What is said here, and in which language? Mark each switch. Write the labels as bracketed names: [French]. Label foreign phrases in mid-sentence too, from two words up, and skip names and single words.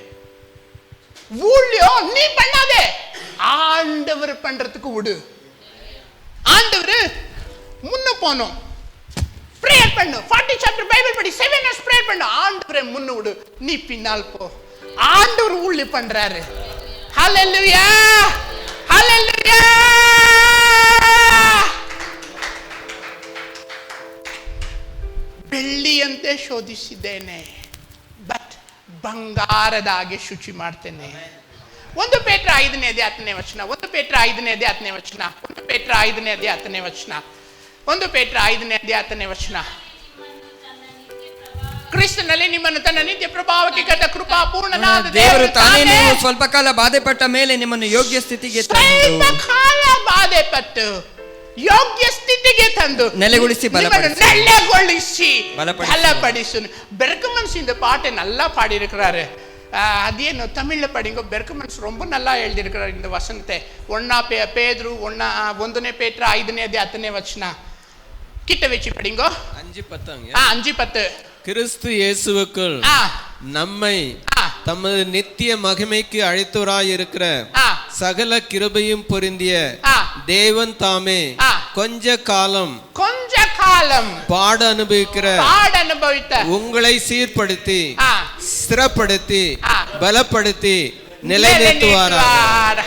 [Tamil] ஊழியம் நீ பண்ணாதே, ஆண்டவர் பண்றதுக்கு விடு. ஆண்டவர் முன்ன போனோம், பிரேயர் பண்ணு, 40 [English] chapter Bible [Tamil] படி, 7 [English] hours prayer [Tamil] பண்ணு. ஆண்டவரை முன்ன விடு, நீ பின்னால் போ. ஆண்டவர் ஊழியம் பண்றாரு. ஹல்லேலூயா, ஹல்லேலூயா. [Kannada] ಬೆಳ್ಳಿಯಂತೆ ಶೋಧಿಸಿದ್ದೇನೆ, ಬಟ್ ಬಂಗಾರದ ಹಾಗೆ ಶುಚಿ ಮಾಡ್ತೇನೆ. 1 ಪೇತ್ರ 5:10 ವಚನ. 1 ಪೇತ್ರ 5:10 ವಚನ. 1 ಪೇತ್ರ 5:10 ವಚನ. 1 ಪೇತ್ರ 5:10 ವಚನ. ಕ್ರಿಸ್ತನಲ್ಲಿ ನಿಮ್ಮನ್ನು ತನ್ನ ನಿತ್ಯ ಪ್ರಭಾವಕ್ಕೆ ಕಟ್ಟ ಕೃಪಾ ಪೂರ್ಣನಾದ ದೇವರು ತಾನೇ ನೀವು ಸ್ವಲ್ಪ ಕಾಲ ಬಾಧೆಪಟ್ಟ ಮೇಲೆ ನಿಮ್ಮನ್ನು ಯೋಗ್ಯ ಸ್ಥಿತಿಗೆ ಸ್ವಲ್ಪ ಕಾಲ ಬಾಧೆಪಟ್ಟು ಯೋಗ್ಯ ಸ್ಥಿತಿಗೆ ತಂದು ನೆಲೆಗೊಳಿಸಿ [Tamil] பலப்படுத்து. பெர்க்மன்ஸ் இந்த பாட்டை நல்லா பாடியிருக்கிறாரு. அது என்ன தமிழ்ல படிங்க. பெர்க்மன்ஸ் ரொம்ப நல்லா எழுதியிருக்கிறார் இந்த வசனத்தை. பேதுரு 1 பேதுரு [Kannada] 5ನೇ ಅಧ್ಯಾಯ 10ನೇ ವಚನ [Tamil] கிட்ட வச்சு படிங்க. 5:10 கிறிஸ்து இயேசுவுக்குள் நம்மை தமது நித்திய மகிமைக்கு அழைத்தவராய் இருக்கிற சகல கிருபையும் பொருந்திய தேவன் தாமே கொஞ்ச காலம் பாட அனுபவித்த உங்களை சீர்படுத்தி ஸ்திரப்படுத்தி பலப்படுத்தி நிலைநிறுத்துவாராக.